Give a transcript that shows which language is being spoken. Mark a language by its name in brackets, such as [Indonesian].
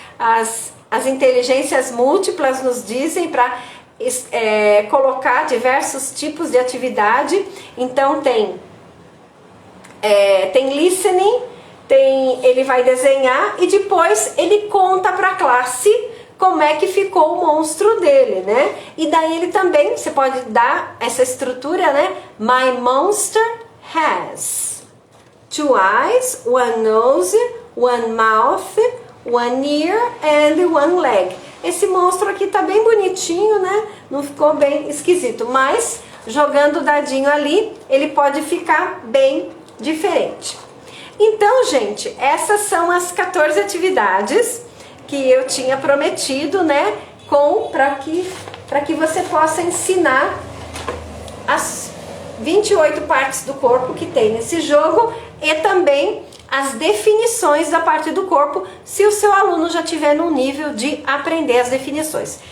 [Portuguese] As inteligências múltiplas nos dizem para colocar diversos tipos de atividade. Então tem listening, ele vai desenhar e depois ele conta para a classe como é que ficou o monstro dele, né? E daí ele também, você pode dar essa estrutura, né? [English] My monster has 2 eyes, 1 nose, 1 mouth, 1 ear and 1 leg. [Portuguese] Esse monstro aqui tá bem bonitinho, né? Não ficou bem esquisito, mas jogando o dadinho ali, ele pode ficar bem diferente. Então, gente, essas são as 14 atividades que eu tinha prometido, né, para que você possa ensinar as 28 partes do corpo que tem nesse jogo e também as definições da parte do corpo, se o seu aluno já tiver num nível de aprender as definições.